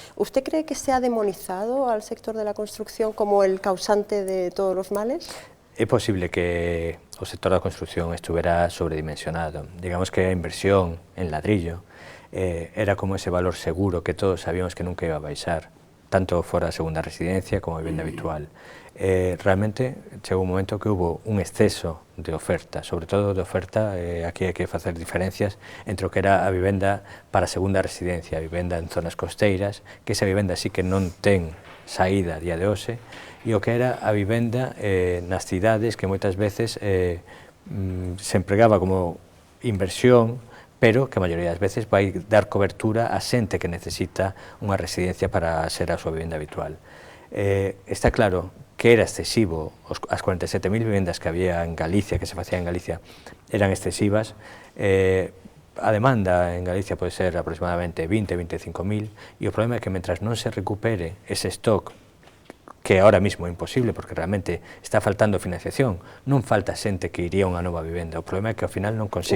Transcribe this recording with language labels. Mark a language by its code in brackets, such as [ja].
[es] ¿Usted cree que se ha demonizado al sector de la construcción como el causante de todos los males? [gl] É posible que o sector da construcción estuvera sobredimensionado. Digamos que a inversión en ladrillo era como ese valor seguro que todos sabíamos que nunca iba a baixar, tanto fora a segunda residencia como a vivenda habitual. Realmente chegou un momento que hubo un exceso de oferta, sobre todo de oferta, aquí hai que facer diferencias entre o que era a vivenda para segunda residencia, a vivenda en zonas costeiras, que esa vivenda sí que non ten saída a día de hoxe, e o que era a vivenda nas cidades que moitas veces se empregaba como inversión, pero que a maioría das veces vai dar cobertura a xente que necesita unha residencia para ser a súa vivenda habitual. Está claro que era excesivo, as 47.000 vivendas que había en Galicia, que se facían en Galicia, eran excesivas. A demanda en Galicia pode ser aproximadamente 20.000, 25.000, e o problema é que mentras non se recupere ese stock, que [es] ahora mismo [gl] é imposible porque realmente está faltando financiación, non falta xente que iría a unha nova vivenda, o problema é que ao final non consigue